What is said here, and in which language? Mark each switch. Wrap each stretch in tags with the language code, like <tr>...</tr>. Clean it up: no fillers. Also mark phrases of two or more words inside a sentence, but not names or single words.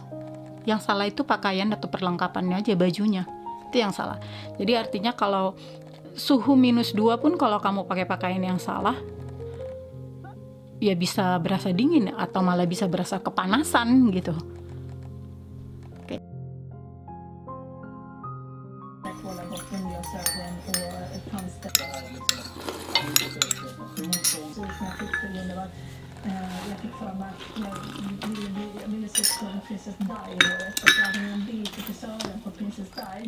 <id>Yang salah itu pakaian atau perlengkapannya aja, bajunya. Itu yang salah. Jadi artinya kalau suhu minus 2 pun kalau kamu pakai pakaian yang salah, ya bisa berasa dingin atau malah bisa berasa kepanasan gitu. Oke.</id> <sv>Jag fick för mig att jag ville se på Princess Di och jag hade en bild till frisören på Princess Di.</sv>